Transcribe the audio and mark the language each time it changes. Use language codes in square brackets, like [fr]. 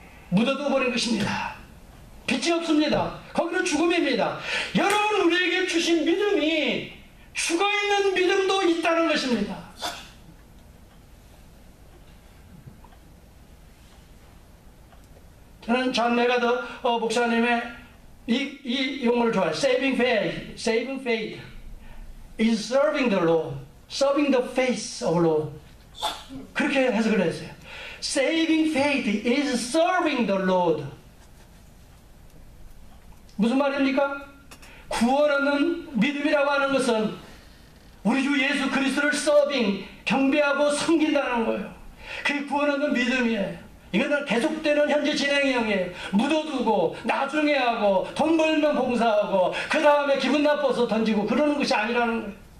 [ko] 묻어둬버린 것입니다. 빛이 없습니다. 거기는 죽음입니다. 여러분, 우리에게 주신 믿음이 죽어있는 믿음도 있다는 것입니다. 저는 존 메가더 목사님의 이 용어를 좋아해요. [en] Saving faith is serving the Lord, serving the face of Lord. [ko] 그렇게 해석을 했어요. [en] Saving faith is serving the Lord. [ko] 무슨 말입니까? 구원하는 믿음이라고 하는 것은 우리 주 예수 그리스도를 경배하고 섬긴다는 거예요. 그게 구원하는 믿음이에요. 이거는 계속되는 현재 진행형이에요. 묻어두고 나중에 하고 돈 벌면 봉사하고 그 다음에 기분 나빠서 던지고 그러는 것이 아니라는 거예요.